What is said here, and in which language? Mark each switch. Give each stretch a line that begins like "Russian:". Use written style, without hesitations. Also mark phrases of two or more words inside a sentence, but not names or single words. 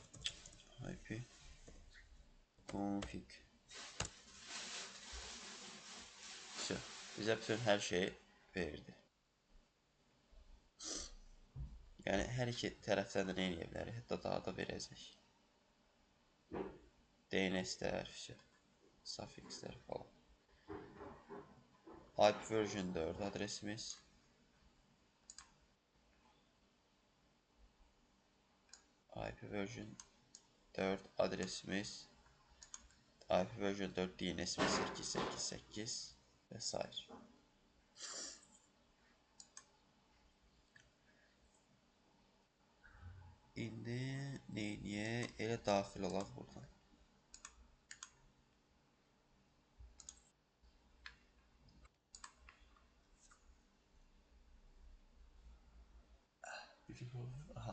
Azerbaijani: Bizə bütün hər şey verirdi. Yəni, hər iki tərəfdən də nə eləyə bilərik? Hətta daha da verəcək. DNS-lər, suffixlər falan.
English: IP version
Azerbaijani: 4 adresimiz.
English: IP version
Azerbaijani: 4 adresimiz.
English: IP version
Azerbaijani: 4 DNS'imiz 888 və s. İndi neyniyə elə daxil olaq buradan. Aha.